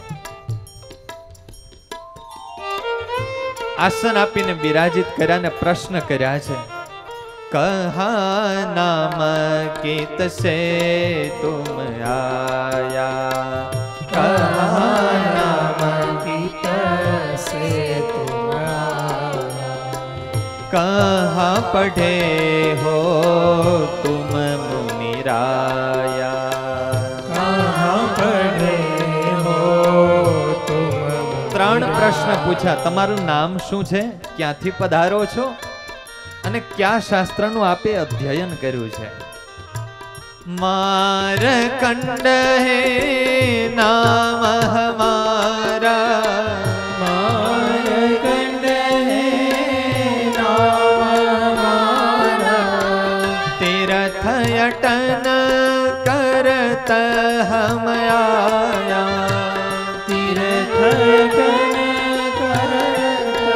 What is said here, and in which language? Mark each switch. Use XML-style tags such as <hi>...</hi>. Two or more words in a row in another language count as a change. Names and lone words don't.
<gu>આસન આપીને બિરાજિત કર્યા ને પ્રશ્ન કર્યા છે,</gu> <hi>कहा नाम कीत से तुम आया, कहा नाम कीत से तुम कहाँ पढ़े हो तुम मुनिराया, कहाँ पढ़े हो तुम.</hi> <gu>ત્રણ પ્રશ્ન પૂછ્યા. તમારું નામ શું છે, ક્યાંથી પધારો છો, અને કયા શાસ્ત્રનું આપે અધ્યયન કર્યું છે?</gu> <hi>मारकंड है नाम हमारा, मारकंड है नाम हमारा. तीर्थ अटन करत हम आया, तीर्थ अटन करत</hi>